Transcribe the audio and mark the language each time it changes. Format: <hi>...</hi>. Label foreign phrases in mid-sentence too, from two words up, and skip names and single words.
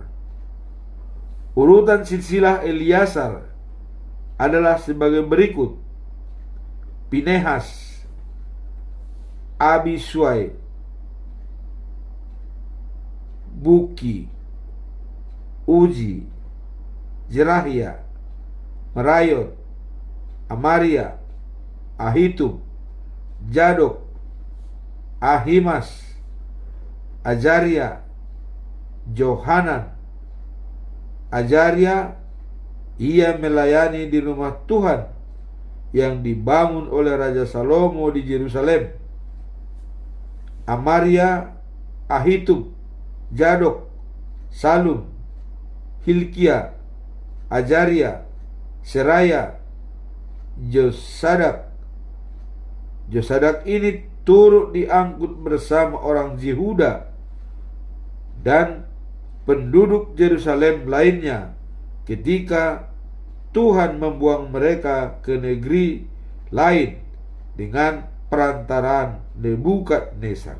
<id>Urutan silsilah Eliasar adalah sebagai berikut: Pinehas, Abisuai, Buki, Uji, Zerahia, Merayot, Amaria, Ahitub, Zadok, Ahimas, Azaria, Johanan. Azaria ia melayani di rumah Tuhan yang dibangun oleh Raja Salomo di Yerusalem. Amaria, Ahitub, Zadok, Salum, Hilkia, Azaria, Seraya, Josadak. Josadak ini turut diangkut bersama orang Yehuda dan penduduk Yerusalem lainnya ketika Tuhan membuang mereka ke negeri lain dengan perantaraan Nebukadnezar.</id>